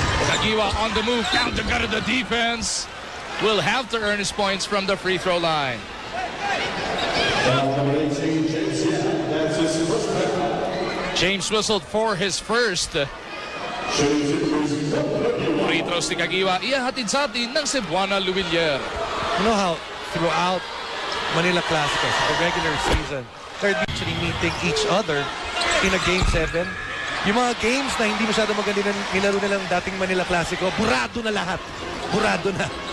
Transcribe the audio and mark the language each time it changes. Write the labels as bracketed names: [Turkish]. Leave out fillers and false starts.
[English] CAGUIOA on the move, down to gutter the defense. Will have to earn his points from the free throw line. James whistled for his first. [Filipino] Free throws ni CAGUIOA. Ihahatid sa atin ng Cebuana Luwilier. [English] You know how throughout Manila Clasico, the regular season, they're actually meeting each other in a Game 7. [Filipino] Yung mga games na hindi masyado maganda nilaro nilang dating Manila Clasico, burado na lahat. Burado na.